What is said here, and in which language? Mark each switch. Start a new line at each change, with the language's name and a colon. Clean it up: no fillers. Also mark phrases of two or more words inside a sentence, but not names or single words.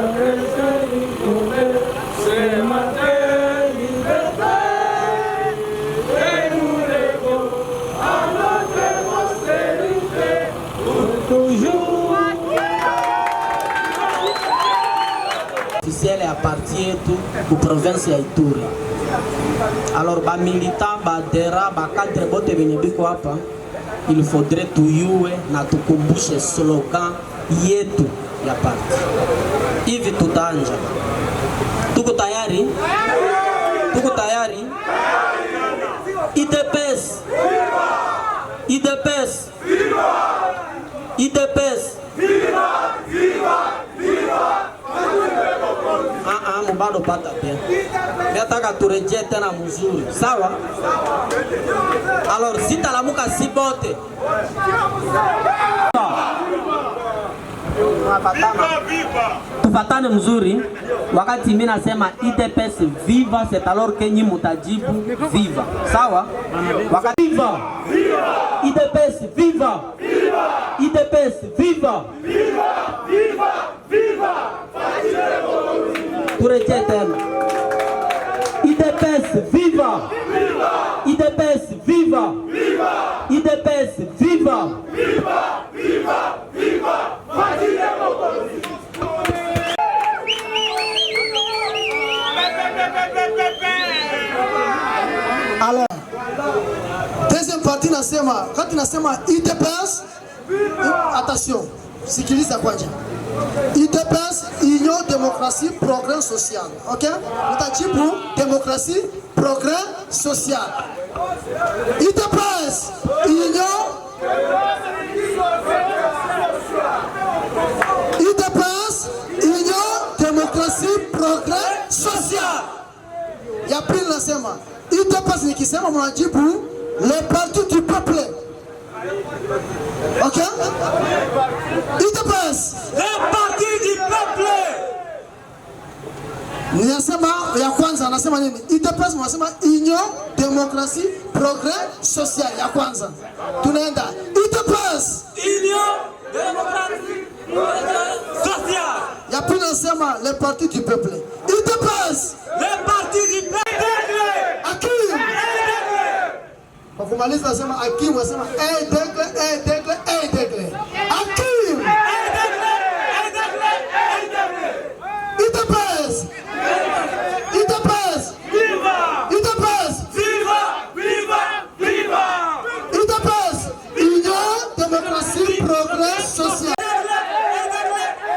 French: c'est marqué liberté, et nous légons à notre postérité pour toujours. Officiel appartient aux provinces de Ituri. Alors, les militants, les adhérents, les cadres
Swahili: bote benebiko hapa,
French: il faudrait
Swahili: tuyue na tukumbushe slogan yetu ya parti. Hivi tutaanja. Tuko tayari? Tuko tayari? IDPS. IDPS. IDPS. Mbado pata pia. Nataka turejee tena mzuri. Sawa? Alors sitalamuka si bote. Tufatane mzuri. Wakati mimi nasema IDPS viva,
French: c'est alors que
Swahili: nyi mutajibu viva. Sawa? Wakati viva. IDPS viva. IDPS viva. Turejee tena. IDPS viva. IDPS viva. IDPS viva.
French: Alors, deuxième partie
Swahili: nasema, wakati nasema IDPS, attention, sikiliza kwanza. IDPS, Union Démocratie Progrès Social. Ok? Utajibu démocratie progrès social. IDPS, Union IDPS, Union Démocratie Progrès Social. Ya pili nasema IDPS nikisema mnajibu
French: le parti du peuple.
Swahili: Ok? IDPS,
French: le parti du peuple.
Swahili: Ninasema ya kwanza anasema nini? IDPS mnasema Union Démocratie Progrès Social ya kwanza. Tunaenda IDPS, Union Démocratie Progrès Social. Ya pili nasema
French: le parti du peuple.
Swahili: IDPS,
French: le parti du peuple.
Swahili: Akim. Kwa kumaliza nasema Akim, nasema degle. Akim. IDPS. IDPS. Viva. IDPS. Viva. Viva. Viva. IDPS, Union Démocratie Progrès Social.